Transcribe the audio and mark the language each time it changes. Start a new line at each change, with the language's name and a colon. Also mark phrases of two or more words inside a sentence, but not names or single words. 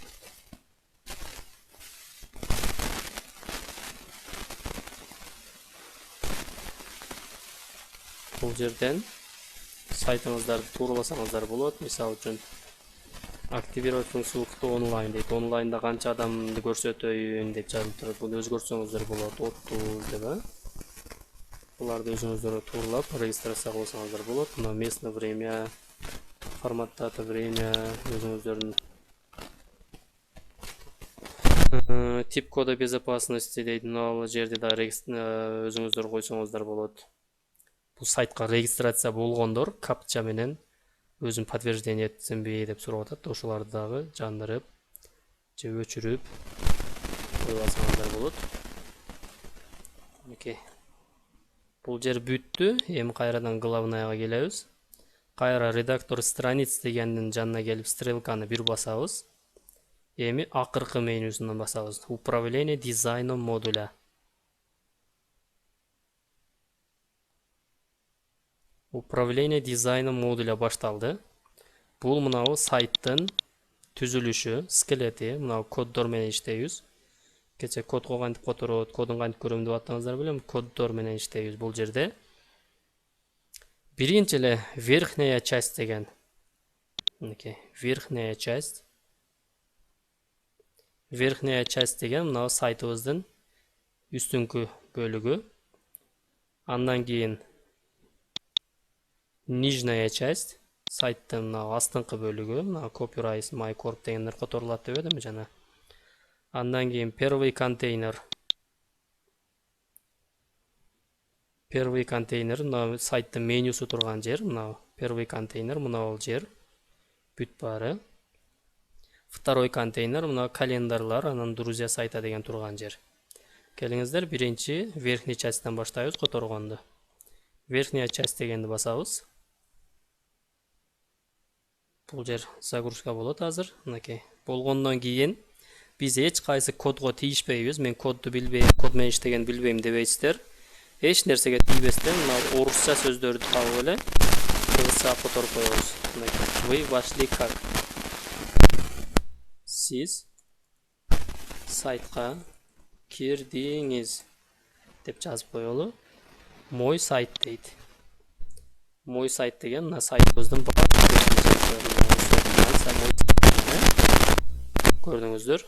Kyrgyz: Бул жерден сайтыңыздарды туураласаңыздар болот. Мисалы үчүн
Russian: активировать функцию онлайн
Kyrgyz: дейт. Онлайнда канча адамды көрсөтөйүн деп жазылып турат. Буну өзгөртсөңүздөр болот. 30 деп. Буларды өзүңүздөр тууралап регистрация кылсаңыздар болот.
Russian: Мына местное время, формат дата время, өзүңүздөрдүн тип кода безопасности дейт.
Kyrgyz: Мына жерде да өзүңүздөр койсоңуздар болот. Бул сайтка регистрация болгондор капча менен өзүн подтверждение этсемби деп сурап атат. Ошоларды дагы жандырып же өчүрүп койсоңуздар болот. Окей. Бул жер бүттү. Эми кайрадан главныйга келебиз. Кайра
Russian: редактор страниц
Kyrgyz: дегендин жанына келип стрелканы бир басабыз. Эми акыркы менюсунан басабыз.
Russian: Управление дизайном модуля. Управление дизайном модуля башталды.
Kyrgyz: Бул мынау сайттын түзүлүшү, скелети, мынау коддор менен иштейбиз. Кече кодго кантип которот, кодун кантип көрөм деп аттыңыздар белем, коддор менен иштейбиз бул жерде. Биринчи эле
Russian: верхняя часть
Kyrgyz: деген. Мынакей,
Russian: верхняя часть. Верхняя часть
Kyrgyz: деген мынау сайтыбыздын үстүңкү бөлүгү. Андан кийин
Russian: нижняя часть,
Kyrgyz: сайттын мына астыңкы бөлүгү, мына
English: copyright my corp
Kyrgyz: дегендер которулат деп эдим жана. Андан кийин
Russian: первый контейнер. Первый контейнер
Kyrgyz: мына сайттын менюсу турган жер, мына
Russian: первый контейнер
Kyrgyz: мына ол жер. Бүт бары.
Russian: Второй контейнер
Kyrgyz: мына календарлар, анан
Russian: друзья сайта
Kyrgyz: деген турган жер. Келиңиздер, биринчи
Russian: верхний частьтан
Kyrgyz: баштайбыз которгонду.
Russian: Верхняя часть
Kyrgyz: дегенди басабыз. Бул жер загрузка болот азыр. Мынакей. Болгондон кийин биз эч кайсы кодго тийишпейбиз. Мен кодду билбейм, код менен иштеген билбейм дебейсиздер. Эч нерсеге тийбестен мына орусча сөздөрдү табып эле кыргызча которуп коебуз. Мынакей.
Russian: Вы вошли как?
Kyrgyz: Сиз сайтка кирдиңиз деп жазып коелу.
Russian: Мой сайт дейт. Мой сайт
Kyrgyz: деген мына сайтыбыздын бар көрдүңүздөр.